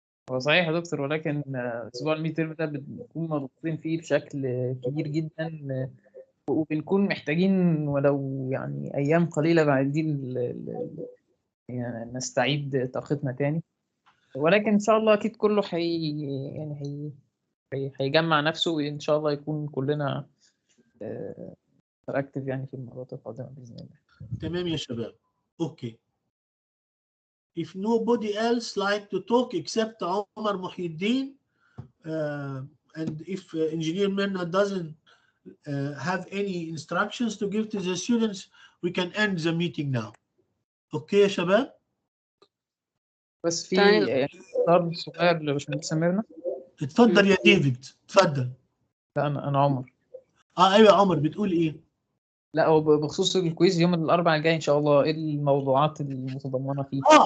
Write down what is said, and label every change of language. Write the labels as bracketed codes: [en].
[ar] هو صحيح يا دكتور، ولكن اسبوع الميد تيرم ده بنكون مضغوطين فيه بشكل كبير جدا، وبنكون محتاجين ولو يعني ايام قليله بعدين يعني نستعيد طاقتنا تاني. ولكن ان شاء الله اكيد كله يعني هيجمع نفسه، وان شاء الله يكون كلنا اكتف يعني في المرات القادمه باذن الله. تمام يا شباب. اوكي. [en] If nobody else like to talk except Omar Muhyiddin, and if Engineer Mirna doesn't have any instructions to give to the students, we can end the meeting now. [ar] اوكي يا شباب؟ بس في طلب صغير لباشمهندس ميرنا. اتفضل يا ديفيد، اتفضل. لا انا عمر. ايوه يا عمر، بتقول ايه؟ لا، هو بخصوص الكويز يوم الاربعاء الجاي ان شاء الله، ايه الموضوعات المتضمنه فيه؟